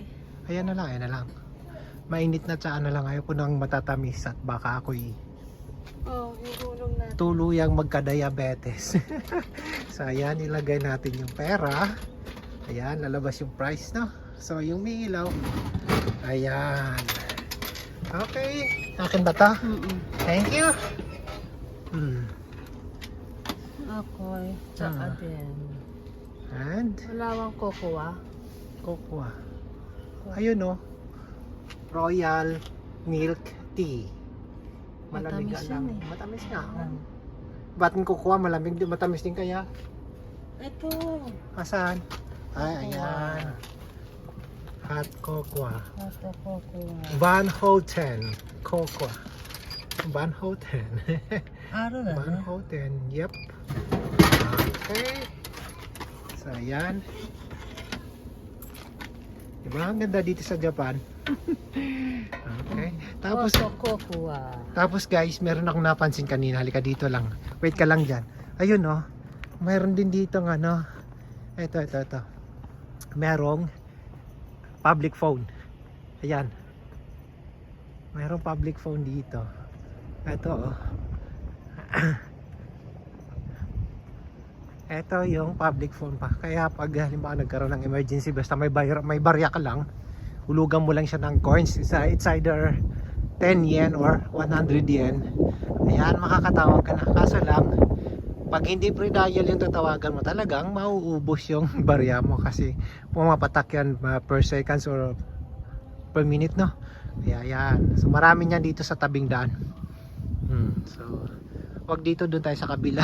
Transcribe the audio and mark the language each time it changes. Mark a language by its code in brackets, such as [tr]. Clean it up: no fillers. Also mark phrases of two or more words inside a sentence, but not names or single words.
[tl] ayan na lang, ayan na lang. Mainit na tsaa na lang, ayoko nang matatamis at baka ako'y Oh, ihulog natin. tuluyang magka-diabetes. So ayan, ilagay natin yung pera. Ayan, lalabas yung price, no? So yung may ilaw. Ayan. Okay, akin ba ta? [en] Thank you. [tl] Ako'y tsaka din. [en] And [tl] Wala bang kokowa? [en] cocoa. [tl] Ayun, no? [en] Royal milk tea. [tl] Malamig Matamis lang. yan eh. Matamis nga. Ba't yung cocoa malamig din, matamis din kaya? Ito. Asan? Ay, ayan. [en] Hot cocoa. [tl] Ito kokowa. Van Houten cocoa. Van Houten. Araw na. Van Houten. Yep. Okay. So, ayan. Diba? Ang ganda dito sa Japan. Okay. Tapos, kokowa. tapos guys, meron akong napansin kanina. Halika dito lang. Wait ka lang dyan. Ayun, no? Mayroon din dito ng ano. Ito. Merong [en] public phone. [tl] Ayan. Mayroong [en] public phone [tl] dito. Ito, oh. Ito yung [en] public phone [tl] pa. Kaya pag halimbawa nagkaroon ng emergency, basta may barya ka lang, hulugan mo lang siya ng coins. [en] It's either 10 yen or 100 yen. [tl] Ayan, makakatawag ka na. Kaso lang, pag hindi pre-dial yung tatawagan mo, talagang mauubos yung barya mo kasi pumapatak yan [en] per seconds or per minute, [tl] no? Kaya yan. So marami niyan dito sa tabing daan. So wag dito, doon tayo sa kabila.